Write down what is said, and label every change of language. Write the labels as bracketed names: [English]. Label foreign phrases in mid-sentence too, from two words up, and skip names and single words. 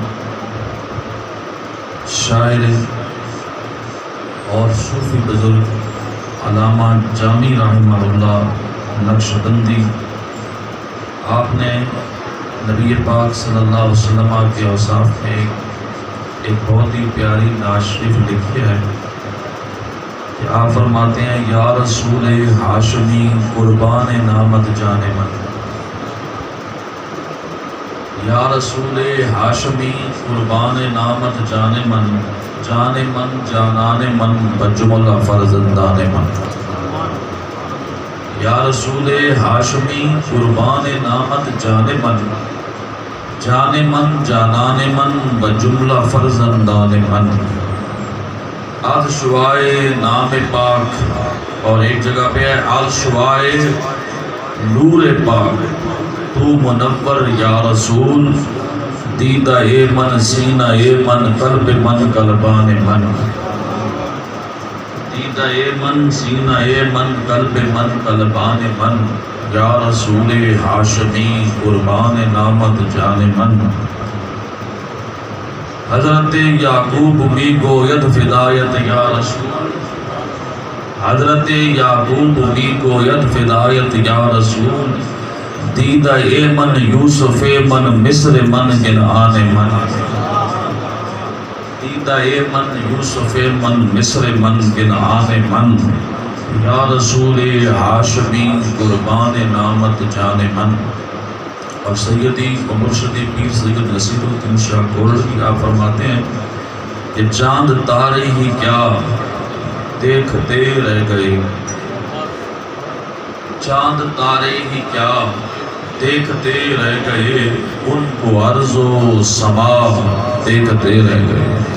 [Urdu] شاعر اور صوفی بزرگ علامہ جامی رحمہ اللہ نقشبندی آپ نے نبی پاک صلی اللہ علیہ وسلم کے اوصاف میں ایک بہت ہی پیاری نعت شریف لکھی ہے کہ آپ فرماتے ہیں [Persian] یا رسول ہاشمی قربان نامت جان من یا رسول ہاشمی قربان نامت جان من جانان من بجملہ فرزندان من یا رسول ہاشمی قربان نامت جان من جانان من بجملہ فرزندان من آل شوائے نام پاک [Urdu] اور ایک جگہ پہ ہے [Persian] آل شوائے نور پاک تو منور یا رسول دیدہ اے من سینہ اے من قلب من قلبان من دیدہ اے من سینہ اے من قلب من قلبان من یا رسول ہاشمی قربان نامت جان من حضرت یعقوب می گوید فدایت یا رسول حضرت یعقوب می گوید فدایت یا رسول دیدہ اے من یوسف من مصر من کنعان من دیدہ اے من یوسف من مصر من کنعان من یا رسول ہاشمی قربان نامت جان من [Urdu] اور سیدی و مرشدی پیر سید نصیر الدین شاہ گولڈ کی آپ فرماتے ہیں کہ چاند تارے ہی کیا دیکھتے رہ گئے، چاند تارے ہی کیا دیکھتے رہ گئے، ان کو ارض و سما دیکھتے رہ گئے۔